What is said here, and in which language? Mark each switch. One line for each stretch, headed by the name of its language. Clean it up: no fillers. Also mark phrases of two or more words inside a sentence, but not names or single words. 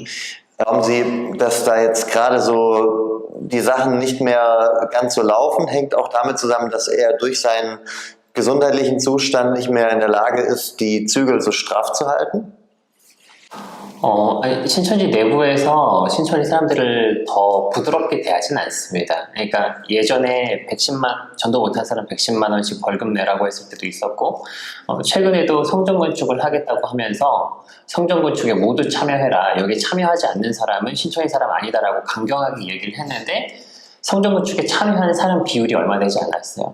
German: Glauben Sie, dass da jetzt gerade so die Sachen nicht mehr ganz so laufen? Hängt auch damit zusammen, dass er durch seinen gesundheitlichen Zustand nicht mehr in der Lage ist, die Zügel so straff zu halten?
Korean: 신천지 내부에서 신천지 사람들을 더 부드럽게 대하지는 않습니다. 그러니까 예전에 전도 못한 사람 110만 원씩 벌금 내라고 했을 때도 있었고, 최근에도 성전 건축을 하겠다고 하면서 성전 건축에 모두 참여해라, 여기 참여하지 않는 사람은 신천지 사람 아니다라고 강경하게 얘기를 했는데 성전 건축에 참여하는 사람 비율이 얼마 되지 않았어요.